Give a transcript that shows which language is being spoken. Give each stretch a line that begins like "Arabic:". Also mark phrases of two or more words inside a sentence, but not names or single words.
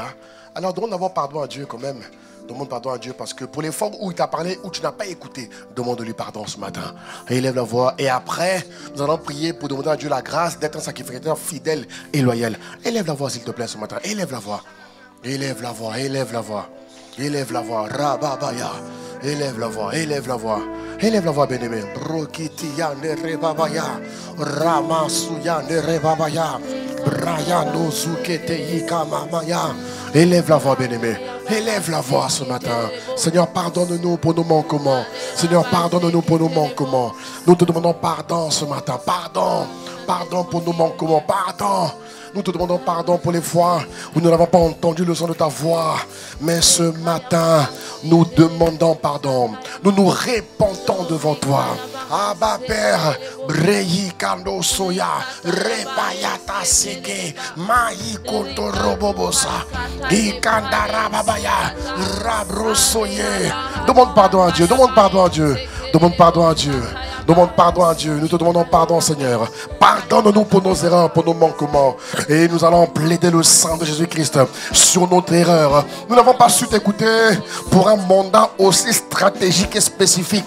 French: Alors demande d'avoir pardon à Dieu quand même. Demande pardon à Dieu parce que pour les fois où il t'a parlé, où tu n'as pas écouté, demande-lui pardon ce matin. Et élève la voix. Et après, nous allons prier pour demander à Dieu la grâce d'être un sacrificateur fidèle et loyal. Élève la voix s'il te plaît ce matin. Élève la voix. Élève la voix. Élève la voix. Élève la voix. Rababaya. Élève la voix. Élève la voix. Élève la voix, bien-aimé. Brokitiya ne rebabaya. Ramasuya ne rebabaya. Brayano zukete yikamamaya. Élève la voix, bien-aimé. Élève la voix ce matin. Seigneur, pardonne-nous pour nos manquements. Seigneur, pardonne-nous pour nos manquements. Nous te demandons pardon ce matin. Pardon. Pardon pour nos manquements. Pardon. Nous te demandons pardon pour les fois où nous n'avons pas entendu le son de ta voix. Mais ce matin, nous demandons pardon. Nous nous répandons devant toi. Abba Père, Breyi Kando Soya, Repayata Seke, Maï Koto Robobosa, Ikandara Babaya, Rabro Soye. Demande pardon à Dieu, demande pardon à Dieu, demande pardon à Dieu. Demande pardon à Dieu. Nous te demandons pardon, Seigneur. Pardonne-nous pour nos erreurs, pour nos manquements. Et nous allons plaider le sang de Jésus-Christ sur notre erreur. Nous n'avons pas su t'écouter pour un mandat aussi stratégique et spécifique.